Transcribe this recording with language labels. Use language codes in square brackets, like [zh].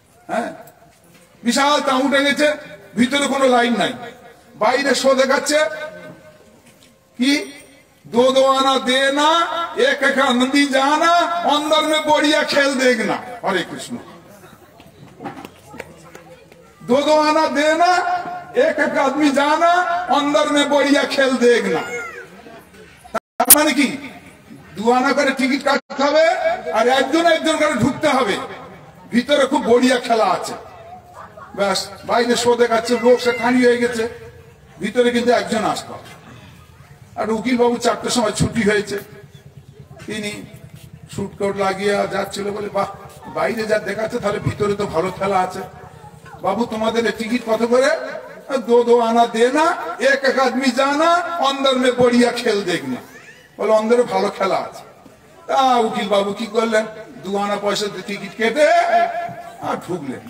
[bn] হ্যাঁ, বিশাল তাঁবু টাঙেছে, ভিতরে কোনো লাইন নাই, বাইরে শো দেখাচ্ছে কি, [hi] 2 आना देना, 1 नदी जाना, अंदर में बढ़िया खेल देखना। हरे कृष्ण। 2 आना देना, 1 आदमी जाना, अंदर में बढ़िया खेल देखना। [bn] মানে কি, 2 आना করে টিকিট কাটতে হবে, আর একজন করে ঢুকতে হবে। ভিতরে খুব বড়িয়া খেলা আছে। ব্যাস, বাইরে শো দেখাচ্ছে, লোক সে খানি হয়ে গেছে, ভিতরে কিন্তু একজন আসতে হবে। আর উকিল বাবু 4টার সময় ছুটি হয়েছে, তিনি শুটকোট লাগিয়ে যাচ্ছিল, বলে বাহ, বাইরে যা দেখাচ্ছে তাহলে ভিতরে তো ভালো খেলা আছে। বাবু তোমাদের টিকিট কত করে? [hi] 2 आना देना, 1 आदमी जाना, अंदर में बढ़िया खेल देखना। [bn] বলে অন্দরে ভালো খেলা আছে। তা উকিল বাবু কি করলেন, 2 आना পয়সা দিয়ে টিকিট কেটে আর ঢুকলেন।